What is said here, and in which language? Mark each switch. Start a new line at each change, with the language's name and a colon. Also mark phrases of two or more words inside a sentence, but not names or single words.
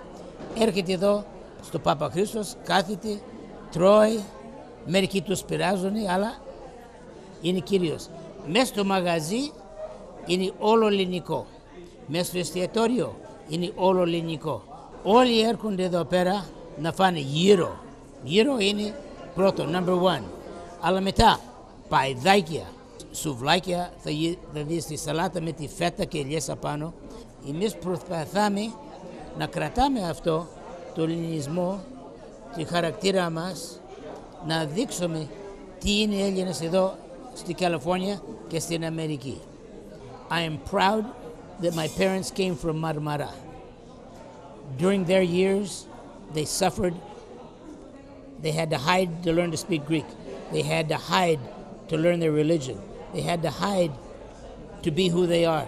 Greek: Έρχεται εδώ στο Παπαχρήστος, κάθεται, τρώει, μερικοί τους πειράζουν, αλλά είναι Κύριος. Μέσα στο μαγαζί είναι όλο ελληνικό. Μέσα στο εστιατόριο είναι όλο ελληνικό. Όλοι έρχονται εδώ πέρα να φάνε γύρο. Γύρο είναι πρώτο,
English: number one.
Greek: Αλλά μετά, παϊδάκια, σουβλάκια, θα δεις τη σαλάτα με τη φέτα και ελιές απάνω. Εμείς προσπαθάμε να κρατάμε αυτό, το ελληνισμό, τη χαρακτήρα μας, να δείξουμε τι είναι Έλληνες εδώ στη Καλιφόρνια και στην Αμερική.
English: I am proud that my parents came from Marmara. During their years, they suffered. They had to hide to learn to speak Greek. They had to hide to learn their religion. They had to hide to be who they are.